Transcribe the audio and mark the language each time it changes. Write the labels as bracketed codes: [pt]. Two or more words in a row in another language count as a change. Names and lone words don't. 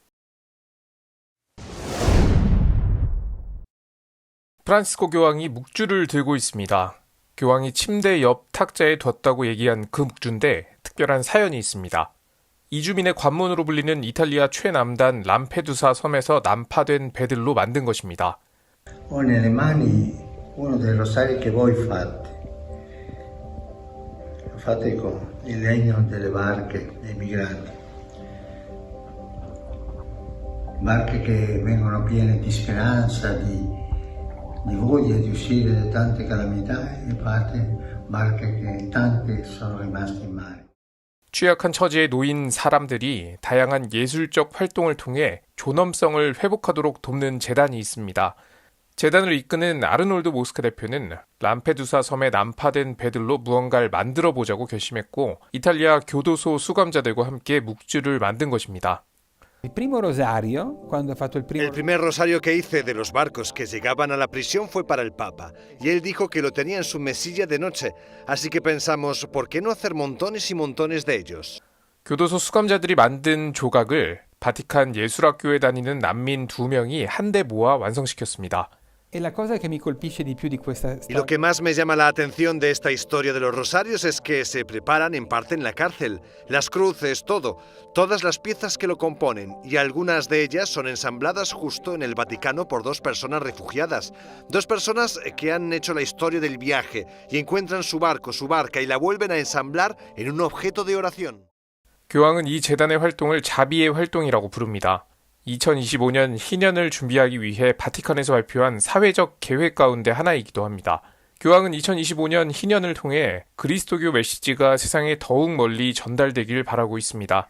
[ko] 프란시스코 교황이 묵주를 들고 있습니다. 교황이 침대 옆 탁자에 뒀다고 얘기한 그 묵주인데 특별한 사연이 있습니다. 이주민의 관문으로 불리는 이탈리아 최남단 람페두사 섬에서 난파된 배들로 만든 것입니다. [it] Ho nelle mani uno dei rosari che voi fate. Lo fate con il legno delle barche dei migranti. Barche che vengono piene di speranza, di voglia di uscire da tante calamità e fate barche che tante sono rimaste in mare. [ko] 취약한 처지에 놓인 사람들이 다양한 예술적 활동을 통해 존엄성을 회복하도록 돕는 재단이 있습니다. 재단을 이끄는 아르놀드 모스카 대표는 람페두사 섬에 난파된 배들로 무언가를 만들어 보자고 결심했고 이탈리아 교도소 수감자들과 함께 묵주를 만든 것입니다. [es] El primer rosario que hice de los barcos que llegaban a la prisión fue para el Papa, y él dijo que lo tenía en su mesilla de noche, así que pensamos, ¿por qué no hacer montones y montones de ellos? [ko] 교도소 수감자들이 만든 조각을 바티칸 예술학교에 다니는 난민 2명이 한데 모아 완성시켰습니다. [es] Y lo que más me llama la atención de esta historia de los rosarios es que se preparan en parte en la cárcel, las cruces, todo, todas las piezas que lo componen, y algunas de ellas son ensambladas justo en el Vaticano por dos personas refugiadas, dos personas que han hecho la historia del viaje y encuentran su barco, su barca y la vuelven a ensamblar en un objeto de oración. [ko] 교황은 이 재단의 활동을 자비의 활동이라고 부릅니다. 2025년 희년을 준비하기 위해 바티칸에서 발표한 사회적 계획 가운데 하나이기도 합니다. 교황은 2025년 희년을 통해 그리스도교 메시지가 세상에 더욱 멀리 전달되길 바라고 있습니다.